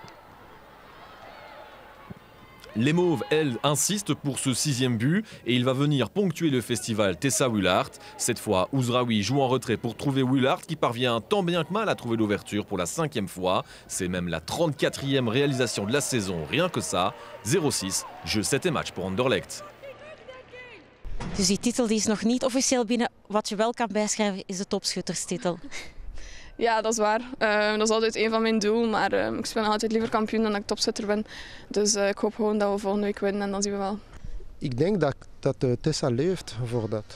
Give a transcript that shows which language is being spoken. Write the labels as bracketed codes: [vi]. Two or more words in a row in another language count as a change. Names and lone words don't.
[fr] Les Mauves, elles, insistent pour ce 6e but et il va venir ponctuer le festival Tessa Willaert. Cette fois, Ouzraoui joue en retrait pour trouver Willaert qui parvient tant bien que mal à trouver l'ouverture pour la 5e fois. C'est même la 34e réalisation de la saison, rien que ça. 0-6, jeu 7 et match pour Anderlecht. [nl] Dus die titel die is nog niet officieel binnen. Wat je wel kan bijschrijven is de topschutterstitel. Ja, dat is waar. Dat is altijd een van mijn doelen, maar ik speel nog altijd liever kampioen dan dat ik topschutter ben. Dus ik hoop gewoon dat we volgende week winnen en dan zien we wel. Ik denk dat Tessa leeft voor dat.